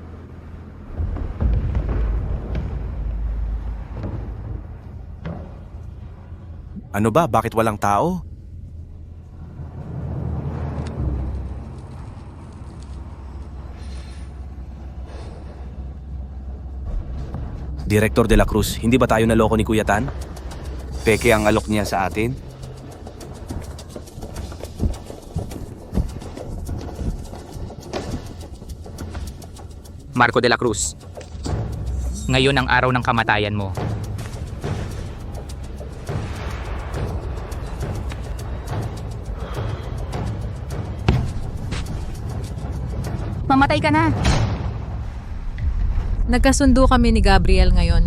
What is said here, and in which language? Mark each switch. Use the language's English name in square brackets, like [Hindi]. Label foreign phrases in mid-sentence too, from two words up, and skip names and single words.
[Filipino] Ano ba? Bakit walang tao? Direktor de la Cruz, hindi ba tayo naloko ni Kuya Tan? Peke ang alok niya sa atin? Marco de la Cruz, ngayon ang araw ng kamatayan mo. Mamatay ka na. Nagkasundo kami ni Gabriel ngayon.